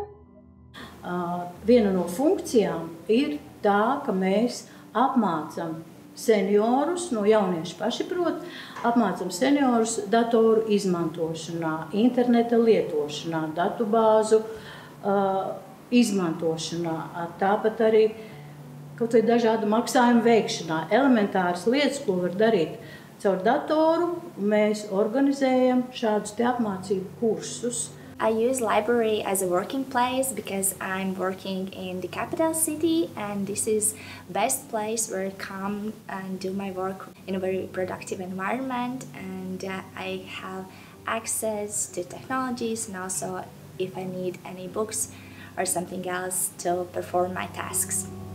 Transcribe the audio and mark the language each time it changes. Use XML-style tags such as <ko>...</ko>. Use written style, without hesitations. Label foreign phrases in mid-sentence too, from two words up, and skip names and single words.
<lv>Viena no funkcijām ir tā, ka mēs apmācam seniorus, no jaunieši paši prot, apmācam seniorus datoru izmantošanā, interneta lietošanā, datubāzu izmantošanā, tāpat arī kaut vai dažādu maksājumu veikšanā. Elementāras lietas, ko var darīt caur datoru, mēs organizējam šādus te apmācību kursus.</lv> <en>I use library as a working place because I'm working in the capital city, and this is best place where I come and do my work in a very productive environment, and I have access to technologies, and also if I need any books or something else to perform my tasks.</en>